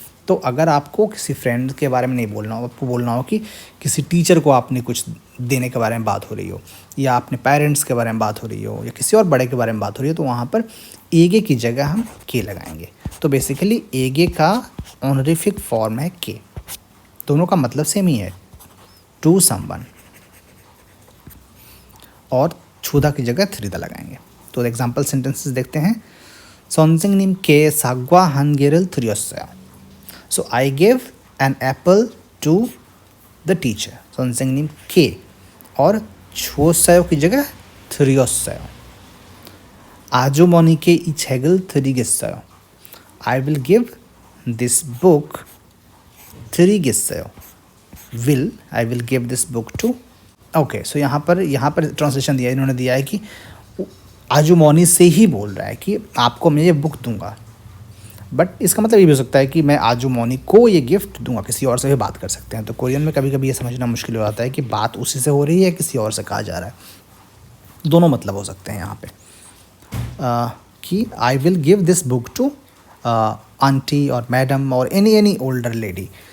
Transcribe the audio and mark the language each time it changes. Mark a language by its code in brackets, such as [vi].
[hi] तो अगर आपको किसी फ्रेंड के बारे में नहीं बोलना हो, आपको बोलना हो कि किसी टीचर को आपने कुछ देने के बारे में बात हो रही हो, या अपने पेरेंट्स के बारे में बात हो रही हो, या किसी और बड़े के बारे में बात हो रही हो, तो वहाँ पर एगे की जगह हम के लगाएंगे। तो बेसिकली एगे का ऑनरिफिक फॉर्म है के, दोनों का मतलब सेम ही है, [en] to someone, [hi] और छुदा की जगह थरीदा लगाएंगे। तो एग्जाम्पल सेंटेंसेस देखते हैं। [ko] 선생님께 사과 한 개를 드렸어요. [en] So I gave an apple to the teacher. [ko] 선생님께 [hi] और [ko] 줬어요 [hi] की जगह [ko] 드렸어요. 아주머니께 이 책을 드리겠어요. [en] I will give this book [ko] 드리겠어요. [en] I will give this book to. [hi] Okay so यहाँ पर ट्रांसलेशन दिया इन्होंने दिया है कि आजुमोनी से ही बोल रहा है कि आपको मैं ये बुक दूंगा, बट इसका मतलब ये भी हो सकता है कि मैं आजुमोनी को ये गिफ्ट दूंगा, किसी और से भी बात कर सकते हैं। तो कोरियन में कभी कभी ये समझना मुश्किल हो जाता है कि बात उसी से हो रही है किसी और से कहा जा रहा है, दोनों मतलब हो सकते हैं यहाँ पे कि [en] I will give this book to aunty और madam और any older lady.